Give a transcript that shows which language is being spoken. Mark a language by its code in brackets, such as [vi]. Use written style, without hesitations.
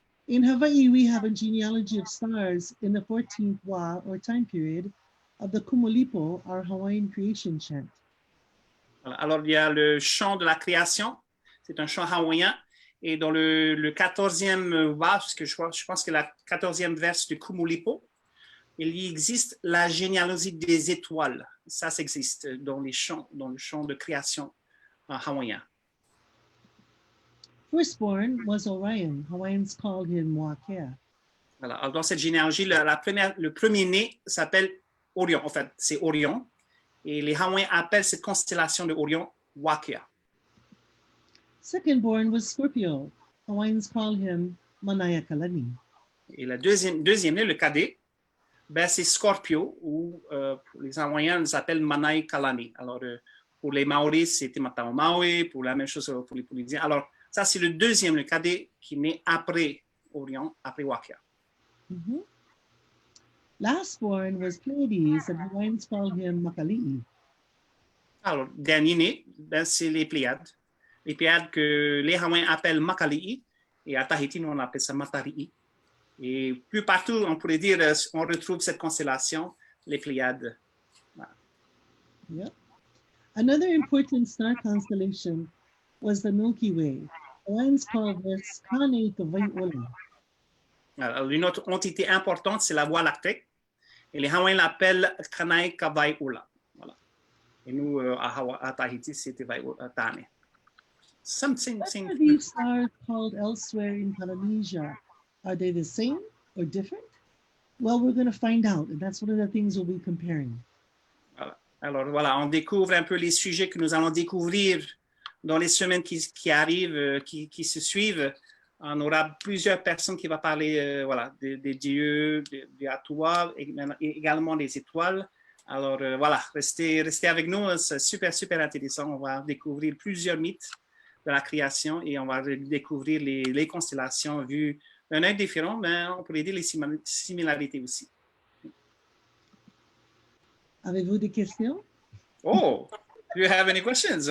[en] In Hawaii, we have a genealogy of stars in the 14th wa or time period of the Kumulipo, our Hawaiian creation chant. [fr] Alors, il y a le chant de la création. C'est un chant hawaïen. Et dans le 14e wa, parce que je pense que la 14e verse du Kumulipo, il y existe la généalogie des étoiles. Ça existe dans le chant de création hawaïen. [en] Firstborn was Orion. Hawaiians called him Wakea. [fr] Voilà. Alors, dans cette généalogie, le premier-né s'appelle Orion. En fait, c'est Orion. Et les Hawaïens appellent cette constellation de Orion Wakea. [en] Secondborn was Scorpio. Hawaiians called him Mānoa. [fr] Et le deuxième-né, le cadet, ben, c'est Scorpio, ou pour les Hawaïens, ils s'appellent Mānoa. Alors, pour les Maoris, c'était Matao Maui, pour la même chose pour les Polynésiens. Alors, ça, c'est le deuxième, le cadet, qui naît après Orion, après Wakea. [en] Lastborn was Pleiades, and Hawaiians called him Makali'i. [fr] Alors, dernier né, ben, c'est les Pléiades. Les Pléiades que les Hawaïens appellent Makali'i, et à Tahiti, nous, on appelle ça Matari'i. Et plus partout, on pourrait dire, on retrouve cette constellation, les Pléiades. Voilà. [en] Yep. Another important star constellation was the Milky Way. Hawaiians called this Kameʻeleihiwa. [fr] Alors, une autre entité importante, c'est la Voie lactée. Et les Hawaïens l'appellent Kameʻeleihiwa. Voilà. Et nous, à Tahiti, c'était Tane. [en] What are these stars called elsewhere in Polynesia? Are they the same or different? Well, we're going to find out, and that's one of the things we'll be comparing. [fr] Voilà. Alors, voilà, on découvre un peu les sujets que nous allons découvrir dans les semaines qui arrivent, qui se suivent. On aura plusieurs personnes qui vont parler voilà, des dieux, des Atua, et également des étoiles. Alors, voilà, restez avec nous, c'est super, super intéressant. On va découvrir plusieurs mythes de la création et on va découvrir les constellations vues d'un œil différent, mais on pourrait dire les similarités aussi. Avez-vous des questions? [en] Oh, do you have any questions?